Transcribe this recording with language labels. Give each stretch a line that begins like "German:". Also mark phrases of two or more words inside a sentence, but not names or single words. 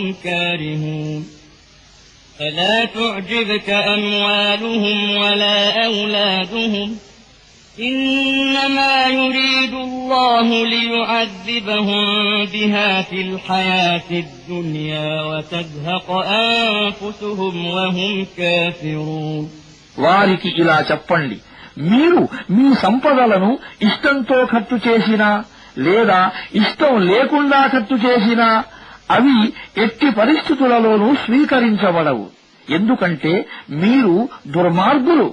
Arabic: كارهون فلا تعجبك أموالهم ولا أولادهم إنما يريد الله ليعذبهم بها في الحياة الدنيا وتزهق أنفسهم وهم كافرون
Telugu: వారికి ఇలా చెప్పండి, మీరు మీ సంపదలను ఇష్టంతో ఖర్చు చేసినా లేదా ఇష్టం లేకుండా ఖర్చు చేసినా అవి ఎట్టి పరిస్థితులలోనూ స్వీకరించబడవు. ఎందుకంటే మీరు దుర్మార్గులు.